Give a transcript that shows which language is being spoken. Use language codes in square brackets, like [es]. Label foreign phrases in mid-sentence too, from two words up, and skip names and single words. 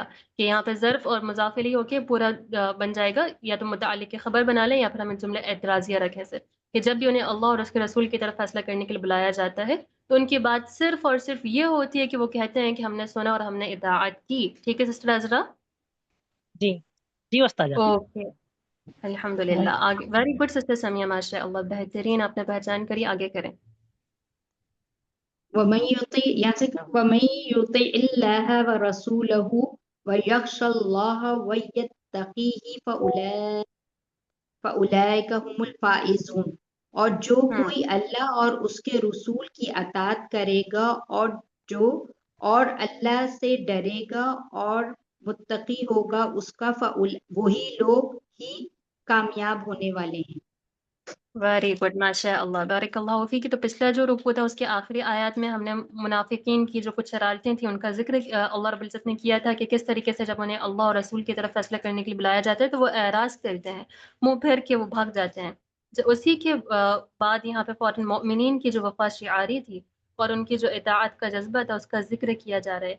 [ur] کہ یہاں پے ظرف اور مضاف الیہ ہوکے پورا بن جائے گا، یا تو متعلق کی خبر بنا لیں یا پھر ہم جملہ اعتراضیہ رکھیں صرف، کہ جب بھی انہیں اللہ اور اس کے رسول کی طرف فیصلہ کرنے کے لیے بلایا جاتا ہے تو ان کی بات صرف اور صرف یہ ہوتی ہے کہ وہ کہتے ہیں کہ ہم نے سنا اور ہم نے اطاعت کی. ٹھیک ہے سسٹر عذرا? جی جی استاد. اوکے، الحمدللہ. آگے [en] very good [ur] سسٹر سمیہ، ماشاءاللہ بہترین آپ نے پہچان کری. آگے کریں. [ar] ومن يطع [ur] یہاں سے [ar] ومن يطع الله ورسوله ويخش الله ويتقه فأولئك هم الفائزون. [ur] اور جو کوئی اللہ اور اس کے رسول کی اطاعت کرے گا اور اللہ سے ڈرے گا اور متقی ہوگا اس کا وہی لوگ ہی کامیاب ہونے والے ہیں. [en] very good, [ar] ما شاء الله، بارك الله فيك. [ur] تو پچھلا جو رکوع تھا اس کے آخری آیت میں ہم نے منافقین کی جو کچھ شرارتیں تھی ان کا ذکر [ar] الله رب العزة [ur] نے کیا تھا کہ کس طریقے سے جب انہیں اللہ اور رسول کی طرف فیصلہ کرنے کے لیے بلایا جاتا ہے تو وہ اعراض کرتے ہیں، منہ پھیر کے وہ بھاگ جاتے ہیں. اسی کے بعد یہاں پے فوراً مومنین کی جو وفا شعاری تھی اور ان کی جو اطاعت کا جذبہ تھا اس کا ذکر کیا جا رہا ہے.